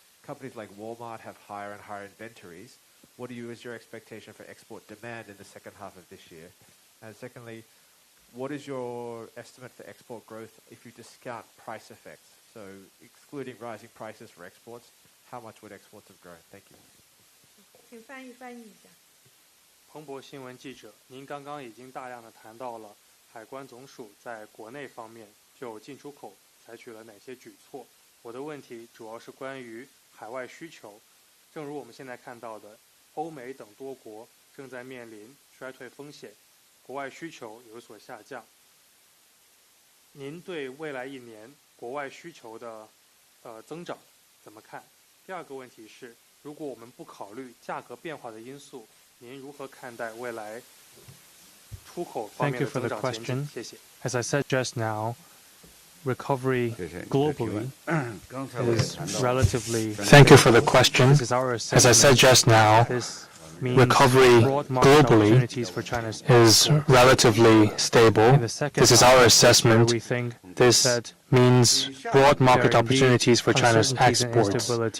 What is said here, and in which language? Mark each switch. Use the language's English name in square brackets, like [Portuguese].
[English] Companies like Walmart have higher and higher inventories. What is your expectation for export demand in the second half of this year? And secondly, what is your estimate for export growth if you discount price effects? So excluding rising prices for exports, how much would exports have grown? Thank you. [Chinese] 请翻译一下。彭博新闻记者，您刚刚已经大量的谈到了海关总署在国内方面就进出口采取了哪些举措。我的问题主要是关于海外需求。正如我们现在看到的，欧美等多国正在面临衰退风险，国外需求有所下降。您对未来一年国外需求的增长怎么看？第二个问题是，如果我们不考虑价格变化的因素，您如何看待未来出口方面的增长前景？谢谢。 [English] As I said just now, recovery globally is relatively. Thank you for the question. As I said just now, recovery globally is relatively stable. This is our assessment. This means broad market opportunities for China's exports.